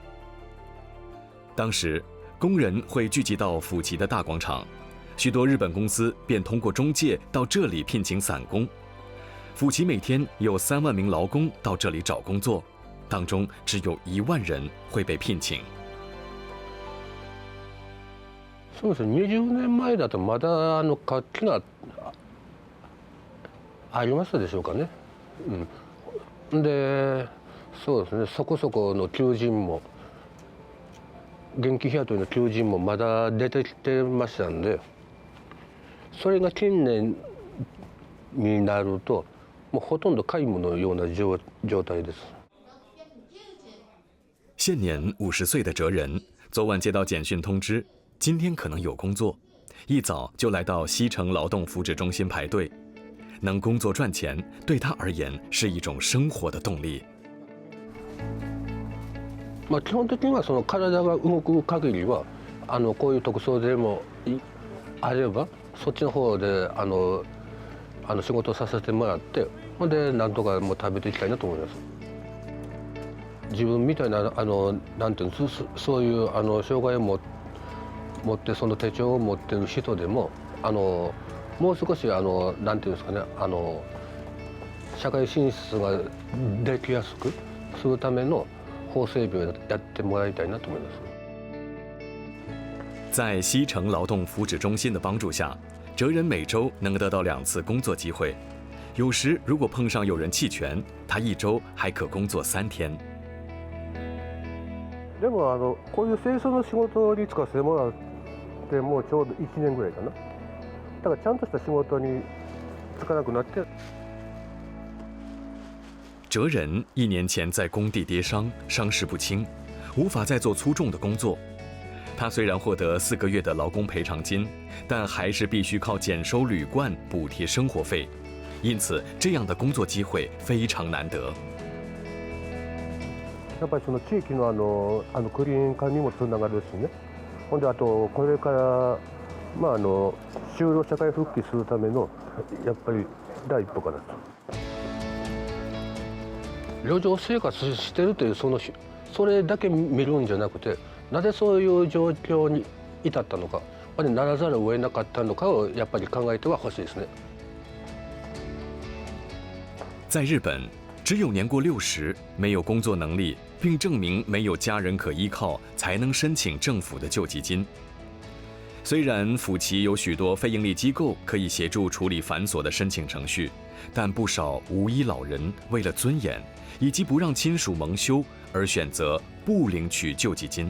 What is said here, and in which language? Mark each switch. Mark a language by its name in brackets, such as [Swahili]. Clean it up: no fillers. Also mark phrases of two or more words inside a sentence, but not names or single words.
[Chinese] 当时，工人会聚集到府旗的大广场，许多日本公司便通过中介到这里聘请散工。府旗每天有3万名劳工到这里找工作，当中只有1万人会被聘請。 [Japanese] そうですね。20年前だとまだ活気がありますでしょうかね。で、そうですね。そこそこの求人も現金雇いの求人もまだ出てきてましたんで、それが近年になると。もうほとんど皆無のような状態です。 [Chinese] 现年50岁的哲人，昨晚接到简讯通知，今天可能有工作，一早就来到西城劳动福祉中心排队。能工作赚钱，对他而言是一种生活的动力。 [Japanese] 基本的にはその体が動く限りはこういう特捜でもあればそっちの方で仕事をさせてもらって、ほんでなんとかもう食べていきたいなと思います。自分みたいななんていうの、そういう障害を持ってその手帳を持ってる人でももう少しなんていうんですかね、社会進出ができやすくするための法整備をやってもらいたいなと思います。 [Chinese] 在西城劳动福祉中心的帮助下，哲人每周能得到2次工作机会， 有时如果碰上有人弃权，他1周还可工作3天。 [Japanese] でもこういう清掃の仕事に就かせてもらってもうちょうど1年ぐらいかな。だからちゃんとした仕事に就かなくなって。 [Chinese] 哲人1年前在工地跌伤，伤势不轻，无法再做粗重的工作。他虽然获得4个月的劳工赔偿金，但还是必须靠减收旅馆补贴生活费，因此这样的工作机会非常难得。 [Japanese] やっぱりその地域のクリーン化にもつながるしね。ほんであとこれから就労社会復帰するためのやっぱり第一歩かなと。路上生活してるというそれだけ見るんじゃなくて、なぜそういう状況に至ったのか、ならざるを得なかったのかをやっぱり考えてはほしいですね。 [Chinese] 在日本，只有年过60、没有工作能力，并证明没有家人可依靠，才能申请政府的救济金。虽然府旗有许多非营利机构可以协助处理繁琐的申请程序，但不少无依老人为了尊严以及不让亲属蒙羞而选择不领取救济金。